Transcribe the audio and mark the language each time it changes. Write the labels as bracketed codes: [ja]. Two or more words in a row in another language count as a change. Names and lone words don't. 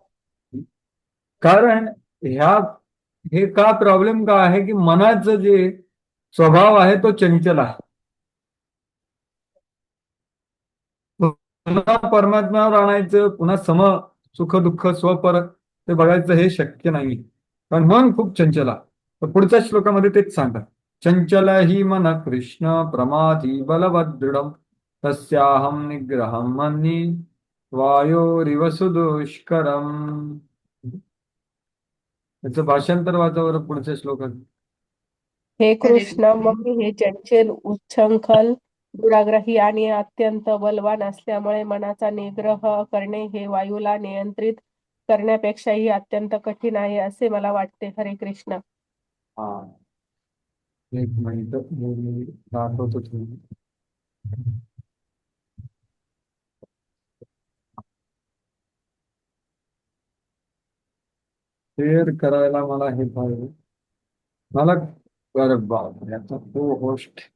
[mr] कारण हे का प्रॉब्लेम का आहे की मनाचं जे स्वभाव आहे तो चंचल आहे. पुन्हा परमात्म्यावर आणायचं, पुन्हा सुख दुःख स्वपर ते बघायचं हे शक्य नाही, कारण मन खूप चंचल आहे. तर पुढच्या श्लोकामध्ये तेच सांगतात, [sa] चंचल ही मन कृष्ण प्रमाथी बलवदृढम तस्याहम निग्रहम मन्ये वायोरिव सुदुष्करम. [mr] याचं भाषांतर वाचा बरं पुढच्या श्लोकात. हे कृष्ण, मग हे चंचल, उच्छृंखल, दुराग्रही आणि अत्यंत बलवान असल्यामुळे मनाचा निग्रह करणे हे वायूला नियंत्रित करण्यापेक्षाही अत्यंत कठीण आहे असे मला वाटते. [sa] हरे कृष्ण. [mr] हा, एक मिनिट मी दाखवतो तुम्ही. शेअर करायला मला हे पाहिजे, मला बरं बाब याचा तो होस्ट.